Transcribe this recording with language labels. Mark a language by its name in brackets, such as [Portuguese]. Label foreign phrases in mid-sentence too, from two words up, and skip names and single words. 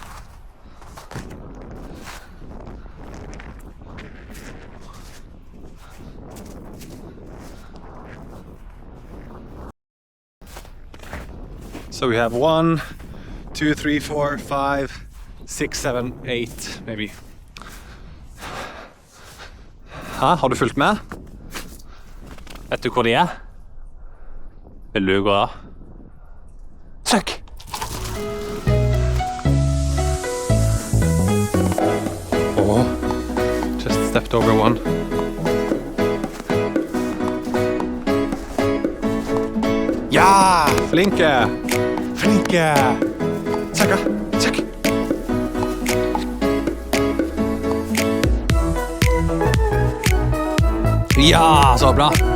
[English] So we have 1, 2, 3, 4, 5, 6, 7, 8 maybe. [Norwegian] Ja, har du fulgt med? Vet du hvor de er? Vil du gå da? Søk! [English] Oh, just stepped over one. [Norwegian] Ja! Flinke! Flinke! Søk da! Søk! Ja, så bra!